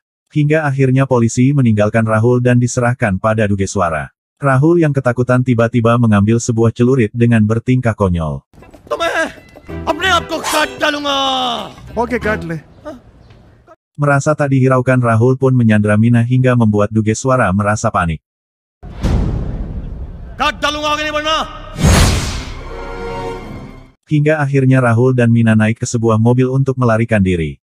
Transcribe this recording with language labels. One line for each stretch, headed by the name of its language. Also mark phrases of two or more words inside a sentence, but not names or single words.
Indonesian: Hingga akhirnya polisi meninggalkan Rahul dan diserahkan pada Dugeswara. Rahul yang ketakutan tiba-tiba mengambil sebuah celurit dengan bertingkah konyol.
Hindi: Okay, काट ले.
Indonesian: Merasa tak dihiraukan, Rahul pun menyandra Mina hingga membuat Dugeswara merasa panik.
Hindi: काट डालूंगा, आगे नहीं बढ़ना.
Indonesian: Hingga akhirnya Rahul dan Mina naik ke sebuah mobil untuk melarikan diri.